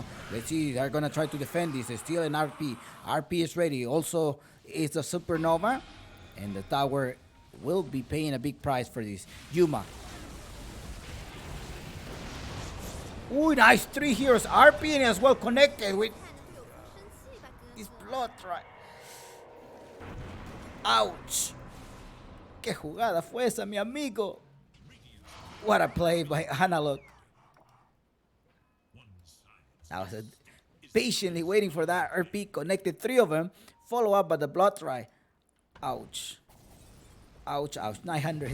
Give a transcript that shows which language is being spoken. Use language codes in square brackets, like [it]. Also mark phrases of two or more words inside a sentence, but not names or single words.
[en] Let's see, they're gonna try to defend this. There's still an RP. RP is ready. Also, it's a Supernova. And the tower will be paying a big price for this. Yuma. Ooh, nice. 3 heroes. RP and as well connected with [zh] 看着队友不生气吧，哥 [en] this [zh] 哥。 [en] blood right. Ouch. [es] Qué jugada fue esa, mi amigo. [en] What a play by Analog. I was patiently waiting for that RP. Connected 3 of them. Follow up by the blood right. Ouch. Ouch, ouch. 900.